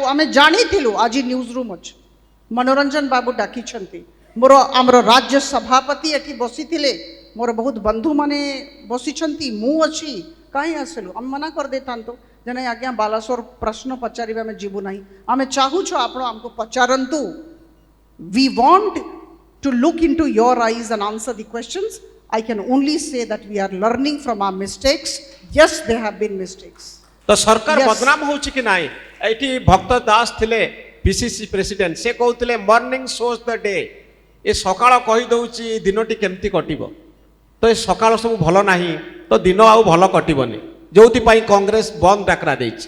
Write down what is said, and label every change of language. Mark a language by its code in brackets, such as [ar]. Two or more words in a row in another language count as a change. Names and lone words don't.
[or] ଆମେ ଜାଣିଥିଲୁ ଆଜି [en] news room [or] ଅଛି, ମନୋରଞ୍ଜନ ବାବୁ ଡାକିଛନ୍ତି। ଆମର ରାଜ୍ୟ ସଭାପତି ଏଠି ବସିଥିଲେ, ମୋର ବହୁତ ବନ୍ଧୁମାନେ ବସିଛନ୍ତି, ମୁଁ ଅଛି। କାହିଁ ଆସିଲୁ? ଆମେ ମନା କରିଦେଇଥାନ୍ତୁ ଯେ ନାଇଁ ଆଜ୍ଞା ବାଲେଶ୍ୱର ପ୍ରଶ୍ନ ପଚାରିବେ, ଆମେ ଯିବୁ ନାହିଁ। ଆମେ ଚାହୁଁଛୁ ଆପଣ ଆମକୁ ପଚାରନ୍ତୁ। [en] We want to look into your eyes and answer the questions. I can only say that we are learning from our mistakes. Yes, there have been mistakes. [or] ତ ସରକାର [en] Yes. [or] ବଦନାମ ହଉଛି କି ନାହିଁ? ଏଇଠି ଭକ୍ତ ଦାସ ଥିଲେ [en] PCC president, [or] ସେ କହୁଥିଲେ [en] morning shows the day. [or] ଏ ସକାଳ କହିଦେଉଛି ଦିନଟି କେମିତି କଟିବ। ତ ଏ ସକାଳ ସବୁ ଭଲ ନାହିଁ ତ ଦିନ ଆଉ ଭଲ କଟିବନି, ଯୋଉଥିପାଇଁ କଂଗ୍ରେସ ବନ୍ଦ ଡାକରା ଦେଇଛି।